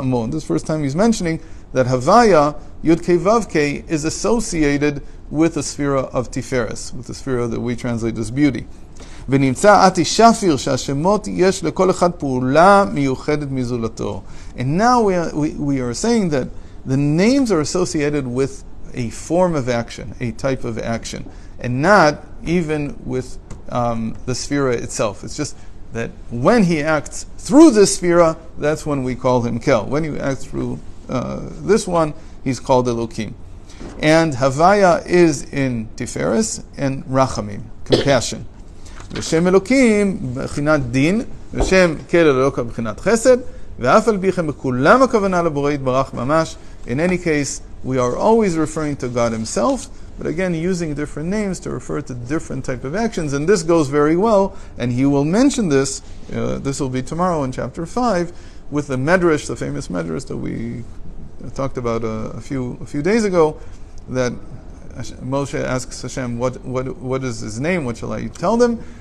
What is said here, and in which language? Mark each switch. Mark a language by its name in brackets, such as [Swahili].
[English] This first time he's mentioning that Havaya, Yud Kei Vav Kei, is associated with the sphere of Tiferes, with the sphere that we translate as beauty. [Hebrew] ונמצא עתי שפיר שהשמות יש לכל אחד פעולה מיוחדת מזולתו. [English] And now we are saying that the names are associated with a form of action, a type of action, and not even with the sphera itself. It's just that when he acts through this sphera, that's when we call him Kel. When he acts through this one, he's called Elokim. And Havaya is in Tiferes and Rachamim, compassion. [Hebrew] ושם אלוקים בחינת דין, ושם כל אלוקה בחינת חסד, ואף על פי כן בכולם הכוונה לבורא יתברך ממש. [English] In any case, we are always referring to God himself, but again using different names to refer to different type of actions, and this goes very well, and he will mention this, this will be tomorrow in chapter 5, with the Medrash, the famous Medrash that we talked about a few days ago, that Moshe asks Hashem, what is his name, what shall I tell them?